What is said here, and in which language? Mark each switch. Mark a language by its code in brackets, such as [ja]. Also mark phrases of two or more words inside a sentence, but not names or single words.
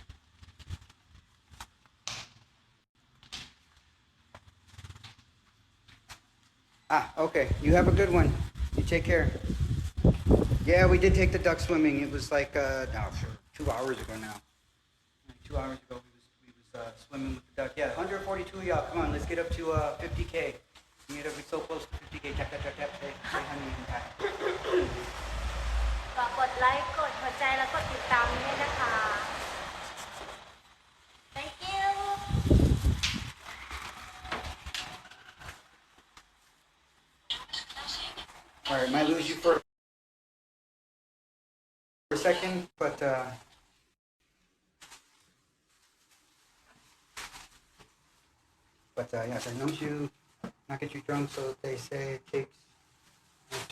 [en] Okay. You have a good one. You take care. Yeah, we did take the duck swimming. It was like 2 hours ago now. 2 hours ago we was swimming with the duck. Yeah, 142 of y'all. Come on, let's get up to 50K. We need to be so close to 50K. Tap, tap, tap, tap. Say honey and tap. [th] ฝากกดไลค์กดหัวใจแล้วกดติดตามด้วยนะคะ [en] Thank you All right, might lose you for a second, but yes, I know you not get you drunk, so they say it takes after.